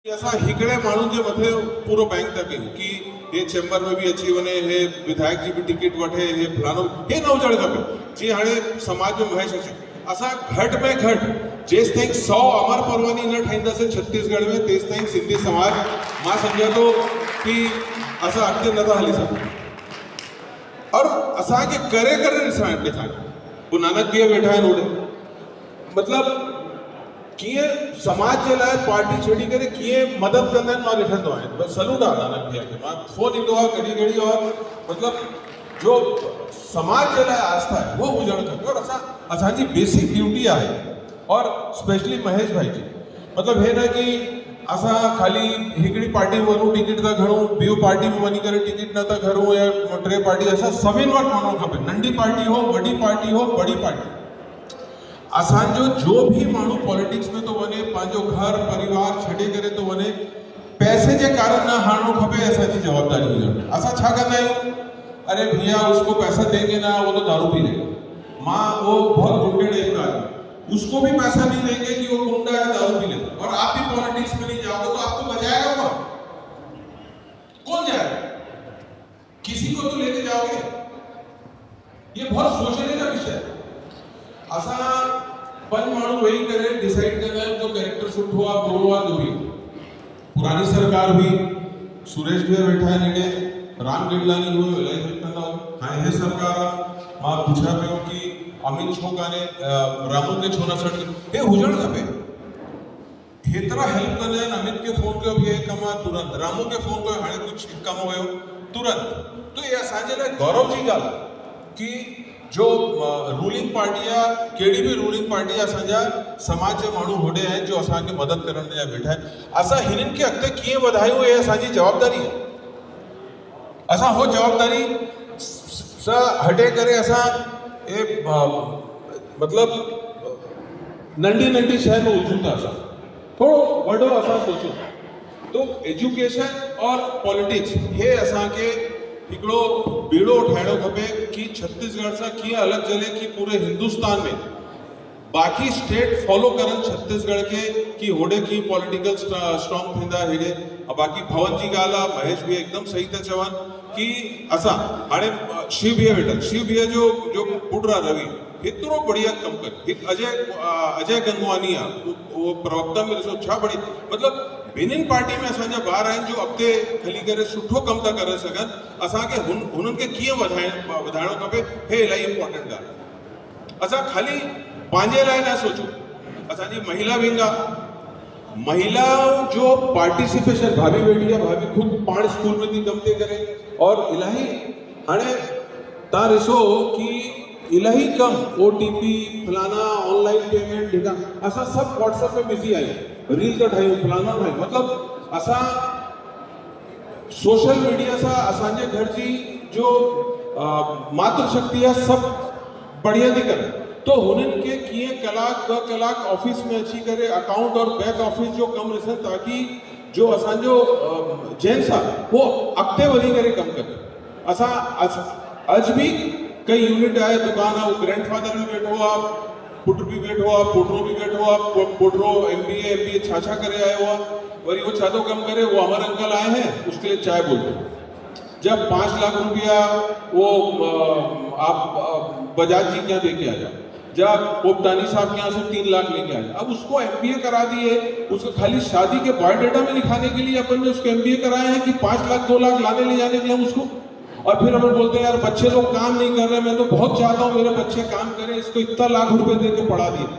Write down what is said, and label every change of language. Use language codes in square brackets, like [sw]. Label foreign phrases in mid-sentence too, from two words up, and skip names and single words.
[sd] असा हिकिड़े माण्हू जे मथे पूरो बैंक था कयूं कि हे चेंबर में भी अची वञे, हे विधायक जी भी टिकट वठे, हे फलानो, हे न हुजणु खपे। जीअं हाणे समाज में महेश अचे, असां घटि में घटि जेसि ताईं 100 अमर परवानी न ठाहींदासीं छत्तीसगढ़ में, तेसि ताईं सिंधी समाज मां सम्झां थो कि असां अॻिते नथा हली सघूं। और असांखे करे करे ॾिसणु ॾेखारियो। गुरु नानक भैया वेठा आहिनि होॾे, मतिलबु कीअं समाज के लाइ पार्टी छड़ी करे कीअं मदद कंदा आहिनि। मां ॾिठंदो आहियां, बस सलूट आहे नानक भैया खे। मां फोन ईंदो आहे घड़ी घड़ी, और मतिलबु जो समाज के लाइ [hi] आस्था है वो [sd] हुजणु खपे। और असांजी [en] basic duty [sd] आहे, और स्पेशली महेश भाई जी, मतिलबु हे न कि असां ख़ाली हिकिड़ी पार्टी में वञूं टिकट था खणूं, ॿियूं पार्टी में वञी करे टिकट न था खणूं, या टे पार्टी, असां सभिनि वटि वञणु खपे। नंढी पार्टी हो, वॾी पार्टी हो, बड़ी पार्टी, असांजो जो भी माण्हू पॉलिटिक्स में तो वञे, पंहिंजो घर परिवार छॾे करे तो वञे, पैसे जे कारण न हारणो खपे। असांजी जवाबदारी हुजणु। असां छा कंदा आहियूं, [hi] अरे भैया उसको पैसा देंगे ना, वो तो दारू पी लेगा, माँ वो बहुत गुंडे टाइप का आदमी, उसको भी पैसा नहीं देंगे कि वो गुंडा है, दारू पी लेगा, और आप भी पॉलिटिक्स में नहीं जाओगे तो आपको बचाएगा कौन जाएगा? किसी को तो लेके जाओगे। ये बहुत सोचने का विषय है। [sd] असां पंज माण्हू वेही करे डिसाइड कंदा आहियूं तो कैरेक्टर सुठो आहे, बुरो आहे, जो भी। पुरानी सरकार हुई, सुरेश भैया वेठा आहिनि हेॾे, राम गिडलानी हुयो, इलाही हेल्प कंदा हुआ। हाणे हे सरकार आहे, मां पुछां पियो कि अमित छो कान्हे, रामू खे छो न सॾ, हे हुजणु खपे। हेतिरा हेल्प कंदा आहिनि। अमित खे फोन कयो, हे कमु आहे, तुरंत। रामू खे फोन कयो, हाणे कुझु कमु हुयो, तुरंत। [hi] तो ये [sd] असांजे लाइ गौरव जी ॻाल्हि आहे कि जो [en] ruling party [sd] आहे, कहिड़ी बि [en] ruling party [sd] आहे, असांजा समाज जे माण्हू होॾे आहिनि जो असांखे मदद करण लाइ वेठा आहिनि। असां हिननि खे अॻिते कीअं वधायूं, हे असांजी जवाबदारी आहे। असां हो जवाबदारी सां हटे करे असां मतिलबु नंढी नंढी शइ में उलझूं था। असां थोरो वॾो असां सोचूं। तो एजुकेशन और पॉलिटिक्स, हे असांखे हिकिड़ो बीड़ो ठाहिणो खपे कि छत्तीसगढ़ सां कीअं अलॻि चले कि पूरे हिंदुस्तान में बाक़ी [en] state follow [sd] करनि छत्तीसगढ़ के, कि होॾे कीअं [en] political strong [sd] थींदा हेॾे। बाक़ी भवन जी ॻाल्हि आहे, महेश भैया एकदम सही था चवनि कि असां हाणे शिव भैया वेठा, शिव भैया जो पुट आहे रवि, हेतिरो बढ़िया कमु करे। हिकु अजय गंगवानी आहे, उहो प्रवक्ता में ॾिसो छा बढ़िया, मतिलबु ॿिन्हिनि पार्टी में असांजा ॿार आहिनि जो अॻिते हली करे सुठो कमु था करे सघनि। असांखे हुननि खे कीअं वधाइणो खपे, हे इलाही इंपॉर्टेंट आहे। असां ख़ाली पंहिंजे लाइ न सोचूं। असांजी महिला विंग आहे, महिलाओं जो पार्टिसिपेशन, भाभी वेठी आहे, भाभी खुद पाण स्कूल में थी कमु थी करे, और इलाही हाणे तव्हां ॾिसो कि इलाही कम OTP फलाना [en] online payment [sd] ॾिना, असां सभु व्हाट्सएप में बिज़ी आहियूं, रील था ठाहियूं, फलाना ठाहियूं। मतिलबु असां [en] social media [sd] सां असांजे घर जी जो मातृशक्ति आहे सभु बढ़िया थी करे। तो हुननि खे कीअं कलाक 2 कलाक ऑफिस में अची करे अकाउंट और [en] back office [sd] जो कमु ॾिसनि, ताकि जो असांजो जेंट्स आहे वो अॻिते वधी करे कमु करे। असां अॼु बि कई यूनिट आहे, दुकान आहे, वो ग्रैंडफादर भी वेठो आहे, पुट भी वेठो आहे, पोटो भी वेठो आहे, पोटो MBA छा करे आयो आहे, वरी वो छा थो कमु करे, [hi] वो अमर अंकल आए हैं, उसके लिए चाय बोलते हैं। जब 5 लाख रुपया वो आप बजाज जी के यहाँ लेके आ जाओ, जब पोपटानी साहब के यहाँ से 3 लाख लेके आ जाओ। अब उसको MBA करा दिए, उसको खाली शादी के बायोडाटा में लिखाने के लिए अपन ने उसको MBA कराए हैं कि 5 लाख 2 लाख लाने ले जाने के लिए हम उसको, और फिर हम बोलते हैं यार बच्चे लोग काम नहीं कर रहे, मैं तो बहुत चाहता हूँ मेरे बच्चे काम करें, इसको इतना लाख रुपए दे के पढ़ा दिए।